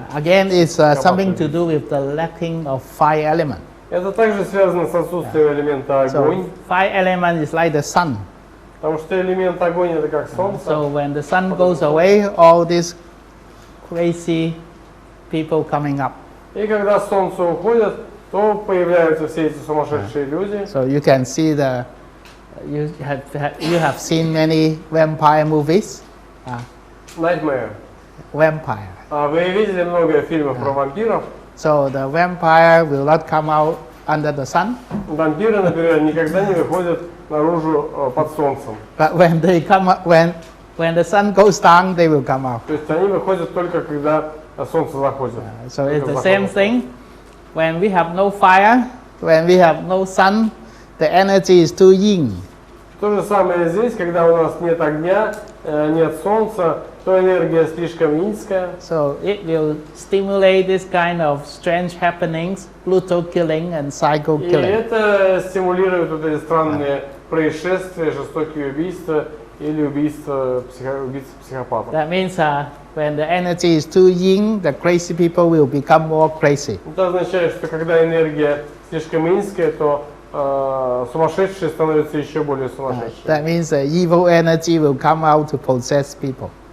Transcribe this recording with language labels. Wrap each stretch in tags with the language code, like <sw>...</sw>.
<en>again, it's something to do with the lacking of fire element.</en> <ru>Это также связано с отсутствием элемента огонь,</ru> <en>So fire element is like the sun.</en> <ru>потому что элемент огонь это как солнце.</ru> <en>So when the sun goes away, all these crazy people coming up.</en> <ru>И когда солнце уходит, то появляются все эти сумасшедшие люди.</ru> <en>So you can see you have seen many vampire movies. Nightmare. Vampire.</en> <ru>Вы видели много фильмов про вампиров.</ru> <en>So the vampire will not come out under the sun,</en> <ru>Вампиры, например, никогда не выходят наружу под солнцем.</ru> <en>but when they come up, when the sun goes down, they will come out.</en> <ru>То есть они выходят только когда солнце заходит.</ru> <en>So</en> <ru>Только</ru> <en>it's the</en> <ru>в</ru> <en>same</en> <ru>закат.</ru> <en>thing. When we have no fire, when we have no sun, the energy is too yin.</en> <ru>То же самое здесь, когда у нас нет огня, нет солнца, то энергия слишком низкая.</ru> <en>So it will stimulate this kind of strange happenings, brutal killing and cycle</en> <ru>И</ru> <en>killing.</en> <ru>это стимулирует вот эти странные происшествия, жестокие убийства или убийства психопатов.</ru> <en>That means when the energy is too yin, the crazy people will become more crazy.</en> <ru>Это означает, что когда энергия слишком низкая, то сумасшедшие становятся еще более сумасшедшими.</ru> <en>That means the evil energy will come out to possess people.</en>